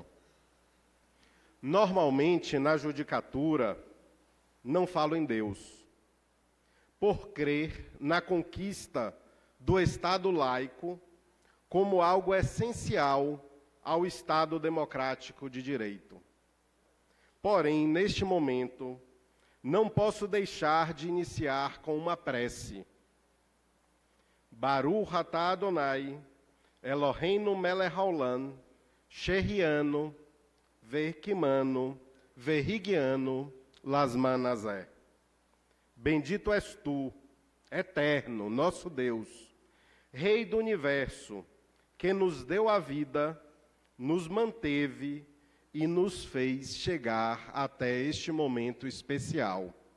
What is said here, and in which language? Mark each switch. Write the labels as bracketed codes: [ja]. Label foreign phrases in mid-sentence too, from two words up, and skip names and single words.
[pt] Normalmente, na judicatura, não falo em Deus, por crer na conquista do Estado laico como algo essencial ao Estado democrático de direito. Porém, neste momento, não posso deixar de iniciar com uma prece. [he] ברוך אתה אדוני, אלוהינו מלך העולם, שהחיינו, וקיימנו, והגיענו, לזמן הזה. [pt] Bendito és tu, eterno, nosso Deus, Rei do Universo, que nos deu a vida nos manteve e nos fez chegar até este momento especial.